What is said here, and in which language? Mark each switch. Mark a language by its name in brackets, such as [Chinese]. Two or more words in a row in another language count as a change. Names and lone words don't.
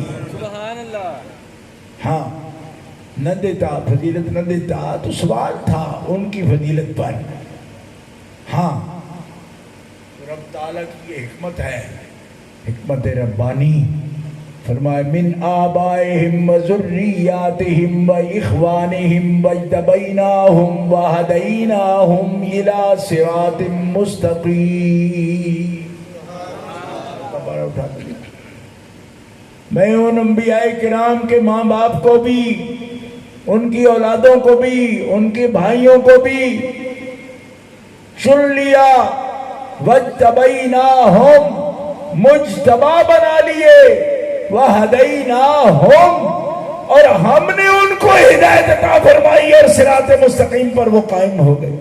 [Arabic] سبحان اللہ۔ [Urdu] ہاں نہ دیتا، فضیلت نہ دیتا تو سوال تھا ان کی فضیلت پر۔ ہاں رب تعالیٰ کی یہ حکمت ہے، حکمت ربانی۔ [Arabic] فرمائے من آبائہم و ذریاتہم و اخوانہم واجتبیناہم وہدیناہم الی صراط مستقیم۔ [Urdu] میں ان انبیاء کرام کے ماں باپ کو بھی، ان کی اولادوں کو بھی، ان کے بھائیوں کو بھی چن لیا، واجتبیناہم، مجتبی بنا لیے، وہدیناہم، اور ہم نے ان کو ہدایت عطا فرمائی اور صراط مستقیم پر وہ قائم ہو گئے۔